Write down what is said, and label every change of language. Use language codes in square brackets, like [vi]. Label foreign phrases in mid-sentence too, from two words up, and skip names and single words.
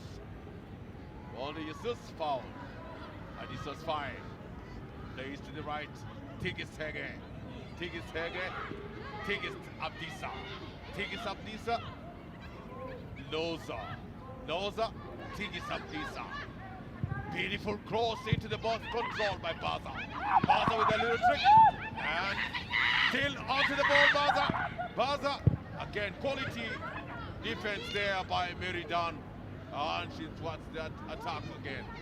[en] Walder Jesus foul. And this was fine. Plays to the right. Tigis Hege. Tigis Hege. Tigis Abdisa. Tigis Abdisa. Loza. Loza. Tigis Abdisa. Beautiful cross into the box, controlled by Baza. Baza with a little trick. And still onto the ball, Baza. Baza. Again, quality defense there by Meridan. And she thwarts that attack again.